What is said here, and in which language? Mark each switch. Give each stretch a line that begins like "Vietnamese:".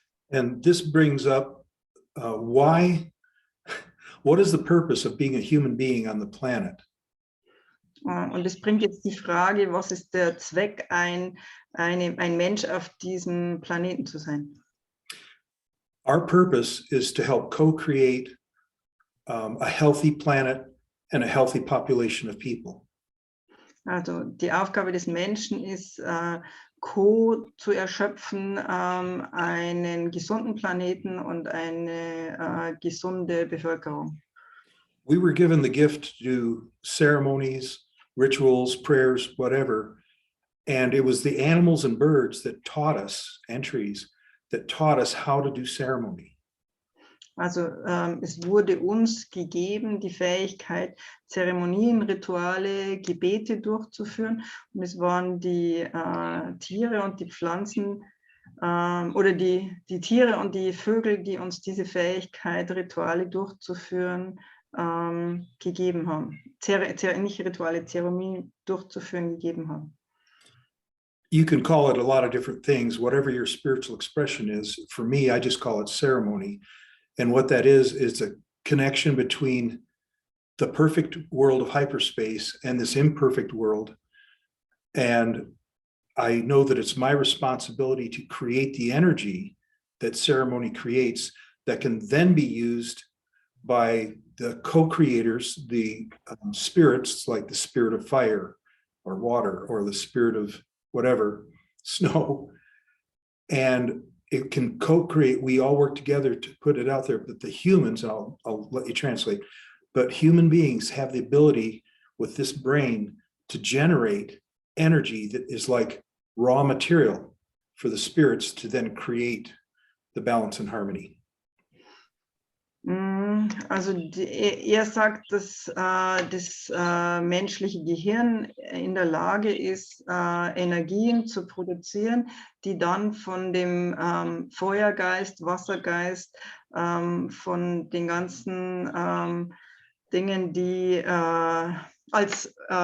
English: And this brings up what is the purpose of being a human being on the planet?
German: Und es bringt jetzt die Frage, was ist der Zweck, ein Mensch auf diesem Planeten zu sein?
English: Our purpose is to help co-create a healthy planet and a healthy population of people.
German: Also die Aufgabe des Menschen ist, zu erschöpfen, einen gesunden Planeten und eine gesunde Bevölkerung.
English: We were given the gift to do ceremonies, rituals, prayers, whatever, and it was the animals and birds that taught us, and trees, that taught us how to do ceremony.
German: Also es wurde uns gegeben, die Fähigkeit, Zeremonien, Rituale, Gebete durchzuführen. Und es waren die Tiere und die Pflanzen oder die Tiere und die Vögel, die uns diese Fähigkeit, Rituale durchzuführen, gegeben haben. Nicht Rituale, Zeremonien durchzuführen, gegeben haben.
English: You can call it a lot of different things, whatever your spiritual expression is. For me, I just call it ceremony. And what that is a connection between the perfect world of hyperspace and this imperfect world. And I know that it's my responsibility to create the energy that ceremony creates that can then be used by the co-creators, the spirits, like the spirit of fire or water or the spirit of whatever, snow, and it can co-create. We all work together to put it out there, but the humans, I'll let you translate, but human beings have the ability with this brain to generate energy that is like raw material for the spirits to then create the balance and harmony.
German: Also er sagt, dass das menschliche Gehirn in der Lage ist, Energien zu produzieren, die dann von dem Feuergeist, Wassergeist, von den ganzen Dingen, die als